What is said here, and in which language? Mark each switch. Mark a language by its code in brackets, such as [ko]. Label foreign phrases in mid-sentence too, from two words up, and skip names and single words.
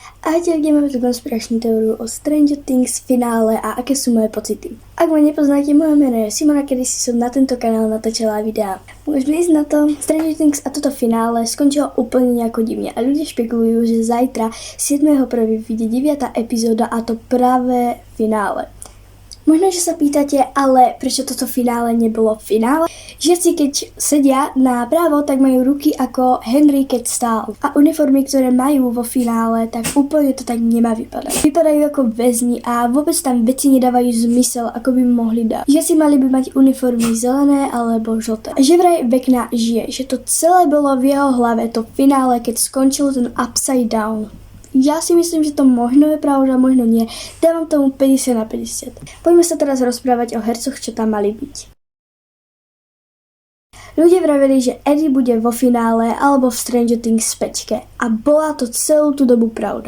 [sk] Ahojte, ideme tú konspiračnú teóriu o Stranger Things finále a aké sú moje pocity. Ak ma nepoznáte, moje meno je Simona, kedysi som na tento kanál natáčala videá. Môžeme ísť na to. Stranger Things a toto finále skončilo úplne nejako divne a ľudia špekulujú, že zajtra 7.1. vyjde 9. epizóda a to práve finále. Možno, že sa pýtate, ale prečo toto finále nebolo finále? Žiaci, keď sedia na právo, tak majú ruky ako Henry, keď stál. A uniformy, ktoré majú vo finále, tak úplne to tak nemá vypadať. Vypadajú ako väzni a vôbec tam veci nedávajú zmysel, ako by mohli dať. Žiaci mali by mať uniformy zelené alebo žlté. Že vraj Vecna žije, že to celé bolo v jeho hlave, to finále, keď skončil ten [en] upside down. [sk] Ja si myslím, že to možno je pravda, možno nie. Dávam tomu 50/50. Poďme sa teraz rozprávať o hercoch, čo tam mali byť. Ľudia vraveli, že Eddie bude vo finále alebo v Stranger Things 5 a bola to celú tú dobu pravda.